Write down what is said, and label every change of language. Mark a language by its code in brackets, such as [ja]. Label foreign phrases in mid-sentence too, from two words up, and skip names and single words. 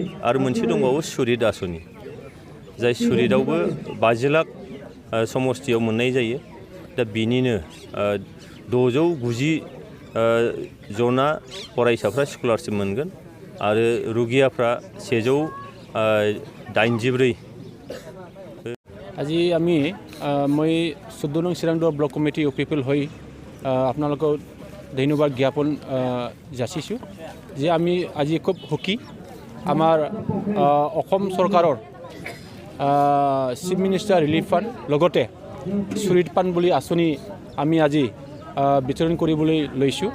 [brx] आरो मोनसे दंबावो सुरित आसनि, जाय सुरितआवबो 50 लाख समस्तियाव मोननाय जायो। दा बिनिनो 690 जना फरायसाफ्रा स्कलारशिप मोनगोन आरो रुगियाफ्रा 184। [as] আজি আমি মই 14 নং চিৰাং দুৱাৰ ব্লক কমিটি অফ পিপল হৈ আপোনালোকক ধন্যবাদ জ্ঞাপন যাচিছোঁ যে আমি আজি খুব সুখী, আমাৰ অসম চৰকাৰৰ চিফ মিনিষ্টাৰ ৰিলিফ ফাণ্ড লগতে সুৰিত ফাণ্ড বুলি আঁচনি আমি আজি বিতৰণ কৰিবলৈ লৈছোঁ।